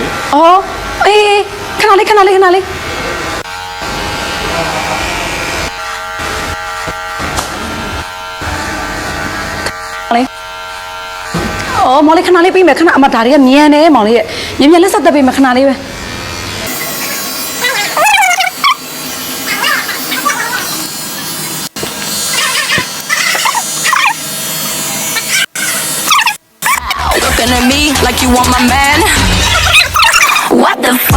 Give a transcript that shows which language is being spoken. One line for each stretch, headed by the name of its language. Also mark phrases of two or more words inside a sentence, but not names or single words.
Burmese: အော်အေးခဏလေးအော်မောင်လေးခဏလေးပြီးမယ်ခဏအမဒါတွေကမြန်နေမောင်လေးရဲ့မြန်လက်ဆက်တက်ပြီးမယ်ခဏလေးပဲ
English: Looking at me like you want my man.